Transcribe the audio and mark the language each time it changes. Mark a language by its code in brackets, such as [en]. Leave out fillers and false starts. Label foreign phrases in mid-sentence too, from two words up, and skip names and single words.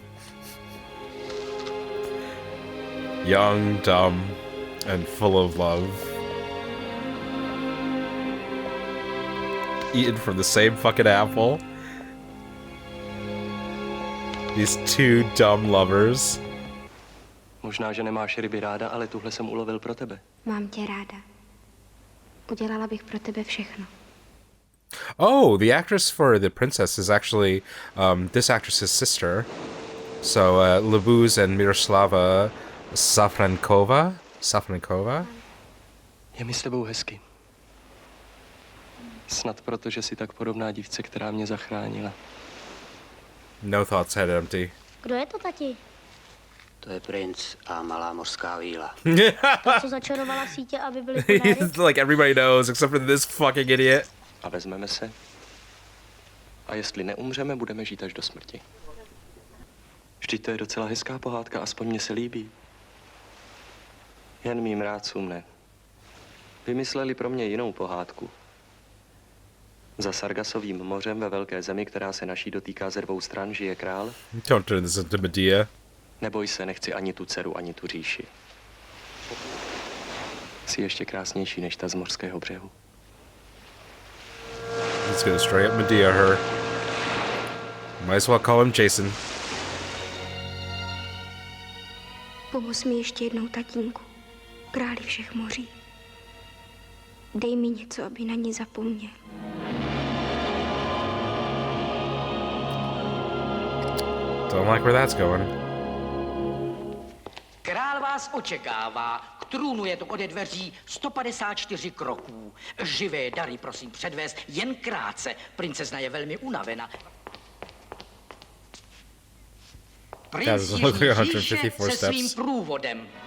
[en] Young, dumb, and full of love. Eaten from the same fucking apple. These 2 dumb lovers. [cs] Možná, že nemáš ryby ráda, ale tuhle jsem ulovil pro tebe. Mám tě ráda. Udělala bych pro tebe všechno. [en] Oh, the actress for the princess is actually this actress's sister. So Labuz and Miroslava Safrankova. [cs] Je mi s tebou hezky. Snad proto, že jsi tak podobná dívce, která mě zachránila. [en] No thoughts, head empty. [cs] Kdo je to, tati? To je princ a malá mořská víla. Ta, co začarovala sítě, aby byly podáry? [en] Like everybody knows, except for this fucking idiot. [cs] A vezmeme se. A jestli neumřeme, budeme žít až do smrti. Vždyť to je docela hezká pohádka, aspoň mně se líbí. Jen mým rádcům ne. Vymysleli pro mě jinou pohádku. Za Sargasovým mořem ve velké zemi, která se naší dotýká ze 2 stran, žije král. [en] Don't turn this into Medea. [cs] Neboj se, nechci ani tu dceru, ani tu říši. Jsi ještě krásnější než ta z mořského břehu. [en] He's gonna straight up Medea her. Might as well call him Jason. [cs] Pomoz mi ještě jednou, tatínku. Králi všech moří. Dej mi něco, aby na ní zapomněl. [en] Don't like where that's going. [cs] Král vás očekává. K trůnu je to ode dveří 154 kroků. Živé dary prosím předvést jen krátce. Princezna je velmi unavena. Princ Jiří říše se svým průvodem.